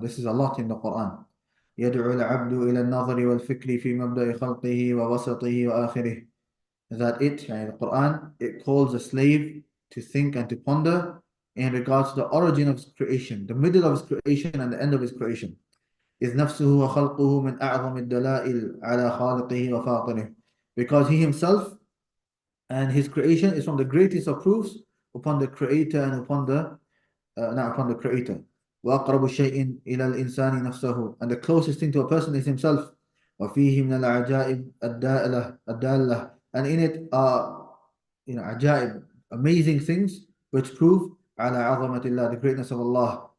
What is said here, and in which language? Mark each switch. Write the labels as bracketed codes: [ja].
[en] This is a lot in the Quran. [ar] يَدْعُو الْعَبْدُ إِلَى النَّظَرِ وَالْفِكْرِ فِي مَبْدَأِ خَلْقِهِ وَوَسَطِهِ وَآخِرِهِ. [en] That the Quran, it calls a slave to think and to ponder in regards to the origin of his creation, the middle of his creation and the end of his creation. [ar] إذ نفسه وخلقه من أعظم الدلائل على خالقه وفاطره. [en] Because he himself and his creation is from the greatest of proofs upon the creator and upon the not upon the creator. [ar] وأقرب شيء إلى الإنسان نفسه, [en] and the closest thing to a person is himself. [ar] وفيه من العجائب الدالة, [en] and in it are عجائب, amazing things which prove [ar] على عظمة الله, [en] the greatness of Allah.